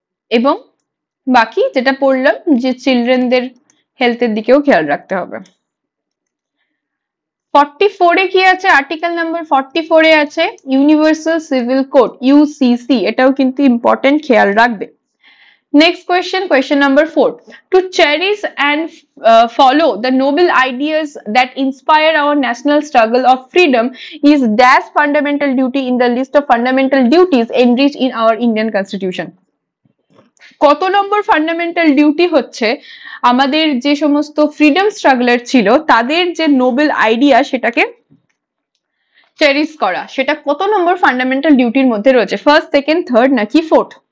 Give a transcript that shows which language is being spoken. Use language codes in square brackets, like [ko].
[bn] এবং বাকি যেটা পড়লাম যে চিলড্রেনদের হেলথের দিকেও খেয়াল রাখতে হবে। 44 এ কি আছে? আর্টিকেল নাম্বার 44 এ আছে ইউনিভার্সাল সিভিল কোড, ইউসিসি। এটাও কিন্তু ইম্পর্টেন্ট, খেয়াল রাখবে। [en] Next question, question number 4. To cherish and follow the noble ideas that inspire our national struggle of freedom is dash fundamental duty in the list of fundamental duties enriched in our Indian Constitution. [bn] কত নম্বর fundamental duty হচ্ছে আমাদের যে সমস্ত freedom struggler ছিল তাদের যে Nobel idea সেটাকে cherish করা, সেটা কত নম্বর ফান্ডামেন্টাল ডিউটির মধ্যে রয়েছে? ফার্স্ট, সেকেন্ড, থার্ড নাকি ফোর্থ?